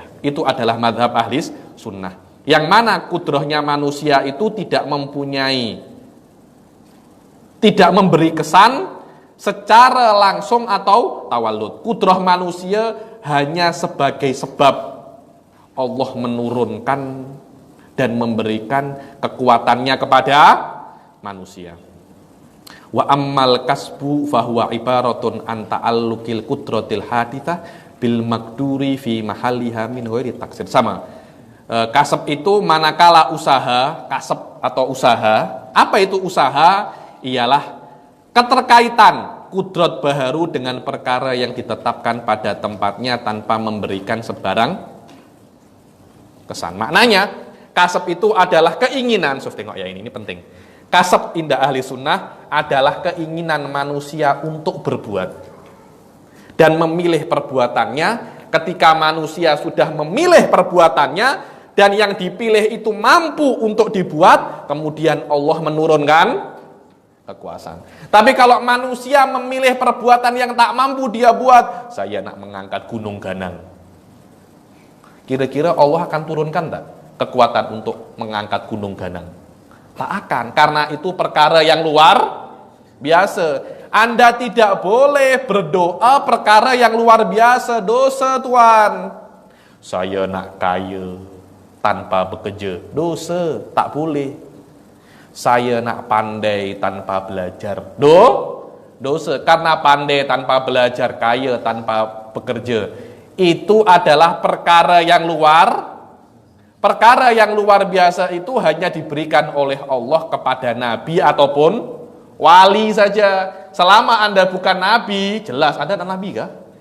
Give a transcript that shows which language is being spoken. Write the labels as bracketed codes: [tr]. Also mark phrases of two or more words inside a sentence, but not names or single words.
[ms] Itu adalah mazhab ahli sunnah. Yang mana kudrahnya manusia itu tidak memberi kesan secara langsung atau tawallud. Kudrah manusia hanya sebagai sebab Allah menurunkan dan memberikan kekuatannya kepada manusia. [ar] وأما الكسب فهو عبارة عن تعلق القدرة الحادثة بالمقدور في محلها من غير تأثير. [ms] Sama. Kasab itu manakala usaha, kasab atau usaha. Apa itu usaha? Ialah keterkaitan kudrat baharu dengan perkara yang ditetapkan pada tempatnya tanpa memberikan sebarang kesan. Maknanya, kasab itu adalah keinginan. Tengok ya, ini penting. Kasab [ar] عند أهل السنة [ms] adalah keinginan manusia untuk berbuat dan memilih perbuatannya. Ketika manusia sudah memilih perbuatannya dan yang dipilih itu mampu untuk dibuat, kemudian Allah menurunkan kekuasaan. Tapi kalau manusia memilih perbuatan yang tak mampu dia buat, saya nak mengangkat gunung ganang, kira-kira Allah akan turunkan tak kekuatan untuk mengangkat gunung ganang? Tak akan, karena itu perkara yang luar biasa. Anda tidak boleh berdoa perkara yang luar biasa, dosa Tuhan. Saya nak kaya tanpa bekerja, dosa, tak boleh. Saya nak pandai tanpa belajar, dosa. Karena pandai tanpa belajar, kaya tanpa bekerja, itu adalah perkara yang luar biasa. Itu hanya diberikan oleh Allah kepada nabi ataupun wali saja. Selama Anda bukan nabi, jelas Anda nabi kah?